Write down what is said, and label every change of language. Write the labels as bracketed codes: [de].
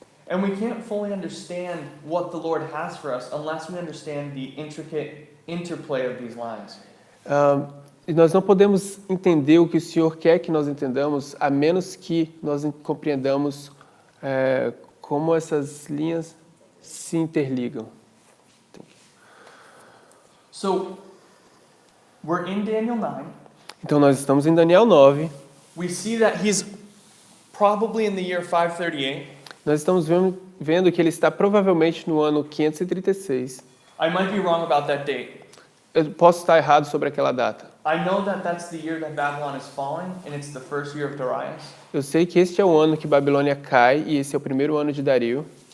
[en] And we can't fully understand what the Lord has for us unless we understand the intricate interplay of these lines. [pt] E nós não podemos entender o que o Senhor quer que nós entendamos, a menos que nós compreendamos como essas linhas se interligam. [en] So, we're in Daniel 9. [pt] Então nós estamos em Daniel 9. [en] We see that he's probably in the year 538. [pt] Nós estamos vendo que ele está provavelmente no ano 536. [en] I might be wrong about that date. [pt] Eu posso estar errado sobre aquela data. [en] I know that that's the year that Babylon is falling, and it's the first year of Darius. [pt] Eu sei que este é o ano que Babilônia cai e esse é o primeiro ano de Dario.